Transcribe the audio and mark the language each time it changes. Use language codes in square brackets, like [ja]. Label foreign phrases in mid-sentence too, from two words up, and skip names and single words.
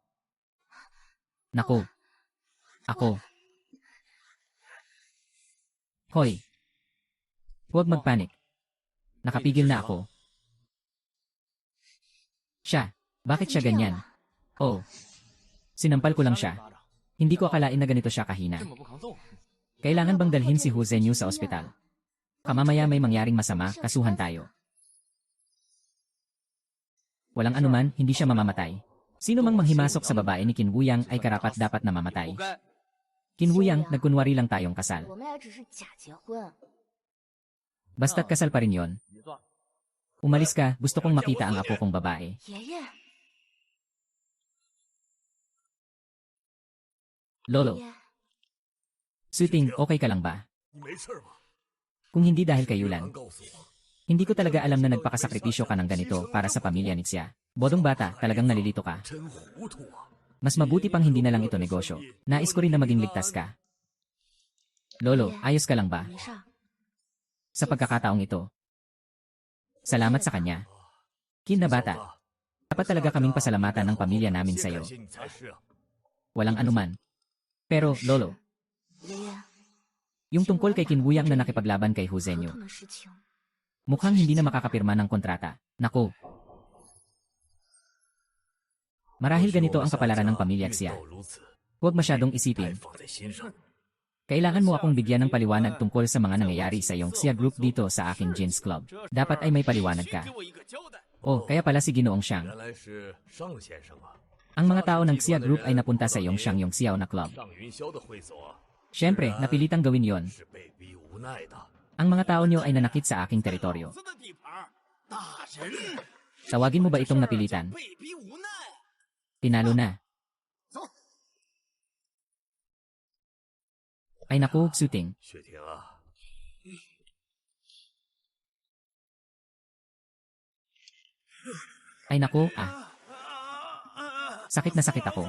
[tl] Nako. Ako. Hoy. Huwag magpanik. Nakapigil na ako. Siya. Bakit siya ganyan? Oh. Sinampal ko lang siya. Hindi ko akalain na ganito siya kahina. [zh] 这么不抗揍， [tl] Kailangan bang dalhin si Hu Zhenyu sa ospital? Kamamaya may mangyaring masama, kasuhan tayo. Walang anuman, hindi siya mamamatay. Sino mang manghimasok sa babae ni Qin Wuyang ay karapat-dapat na mamatay. [zh] 活该。 [tl] Qin Wuyang, nagkunwari lang tayong kasal. [zh] 我们俩只是假结婚。 [tl] Basta't kasal pa rin yon. [zh] 你算， [tl] Umalis ka, gusto kong makita ang apo kong babae. [zh] 爷爷， [tl] Lolo, [zh] 爷， [tl] Suting, okay ka lang ba? [zh] 你没事吧？ [tl] Kung hindi dahil kay Yulan, [zh] 告诉我， [tl] hindi ko talaga alam na nagpakasakripisyo ka ng ganito para sa pamilya ni Xia. Bodong bata, talagang nalilito ka. [zh] 真糊涂啊！ [tl] Mas mabuti pang hindi na lang ito negosyo. Nais ko rin na maging ligtas ka. Lolo, ayos ka lang ba? [zh] 没事儿。 [tl] Sa pagkakataong ito. Salamat sa kanya. Qin na bata, dapat talaga kaming pasalamatan ng pamilya namin sa iyo. [zh] 感谢你才是啊！ [tl] Walang anuman. Pero, Lolo, [zh] 爷爷， [tl] yung tungkol kay Qin Wuyang na nakipaglaban kay Hu [zh] 合 [tl] Zhenyu, [zh] 同的事情， [tl] mukhang hindi na makakapirma ng kontrata. Naku. Marahil ganito ang kapalaran ng pamilya Xia. [zh] 运道如此， [tl] Huwag masyadong [zh] 太 [tl] isipin. [zh] 放在心上。 [tl] Kailangan mo akong bigyan ng paliwanag tungkol sa mga nangyayari sa iyong Xia Group dito sa aking Jeans Club. Dapat ay may paliwanag ka. [zh] 给我一个交代。 [tl] Oh, kaya pala si Ginoong Xiang. [zh] 原来是尚先生啊， [tl] Ang mga tao ng Xia Group ay napunta sa iyong Xiang Yong Xiao na club. [zh] 尚云霄的会所 [tl] Siyempre, napilitang gawin yon. [zh] 是被逼无奈的。 [tl] Ang mga tao niyo ay nanakit sa aking teritoryo. [zh] 老子的地盘，大神 [tl] Tawagin mo ba itong napilitan? [zh] 被逼无奈。 [tl] Tinalo na. Ay naku, Suting. [zh] 雪婷啊， [tl] Ay naku, Sakit na sakit ako.